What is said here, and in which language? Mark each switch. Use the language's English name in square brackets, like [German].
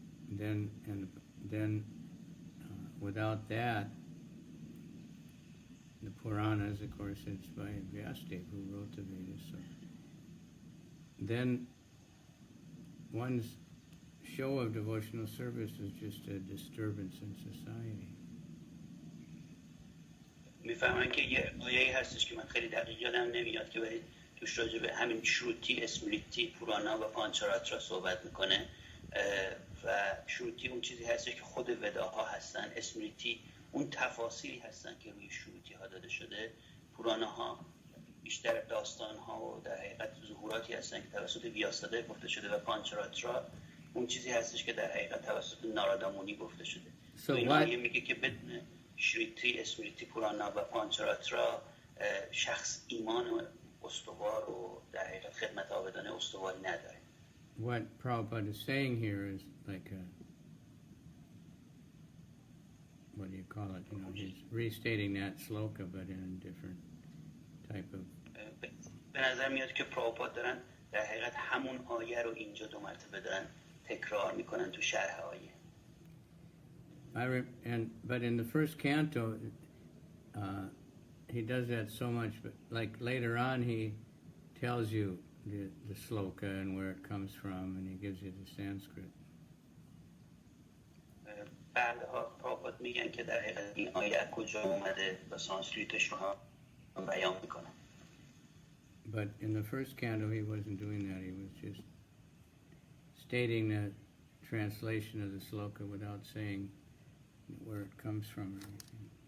[English] Then, without that, the Puranas, of course, it's by Vyasadeva who wrote the Vedas. So then, one's show of devotional service is just a disturbance in society. [Persian] میفهمن که یه آیه‌ای هستش که من خیلی دقیق یادم نمیاد که ولی توش راجع به همین شروتی، اسمریتی، پورانا و پانچاراترا صحبت میکنه و شروتی اون چیزی هستش که خود وداها هستن، اسمریتی اون تفاصیلی هستن که روی شروتی ها داده شده، پوراناها بیشتر داستان ها و در حقیقت ظهوراتی هستن که توسط ویاساده گفته شده و پانچاراترا اون چیزی هستش که در حقیقت توسط نارادامونی گفته شده. [English] So [Persian] این آیه میگه که بدون شریتی، اسمریتی، پورانا و پانچاراترا شخص ایمان استوار و در حقیقت خدمت عابدانه استواری نداره. [English] What Prabhupada is saying here is like what do you call it? He's restating that sloka, but in a different type of. [Persian] به نظر میاد که پرابھاپاد دارن در حقیقت همون آیه رو اینجا 2 مرتبه دارن تکرار میکنن تو شرح آیه. [English] But in the first canto, he does that so much, but like later on he tells you the sloka and where it comes from, and he gives you the Sanskrit. [Persian] بعدها پراپات میگن که در حقیقت این آیه از کجا اومده و سانسکریتش رو هم بیان میکنن. [English] But in the first canto he wasn't doing that. He was just stating the translation of the sloka without saying where it comes from or anything.